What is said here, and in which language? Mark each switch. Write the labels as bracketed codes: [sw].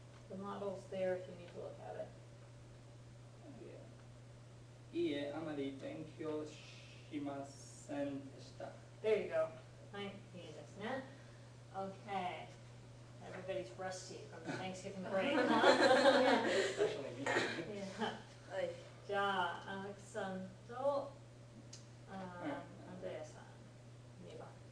[en] The model's there if you need to look at it. [ja] いいえ、あまり勉強しませんでした。 [en] There you go. [ja] はい、いいですね。 [en] Okay. Everybody's rusty from the Thanksgiving break, huh? Especially me. Yeah. [ja] はい。じゃあ、荒木さんと、アンドレアさん、2番。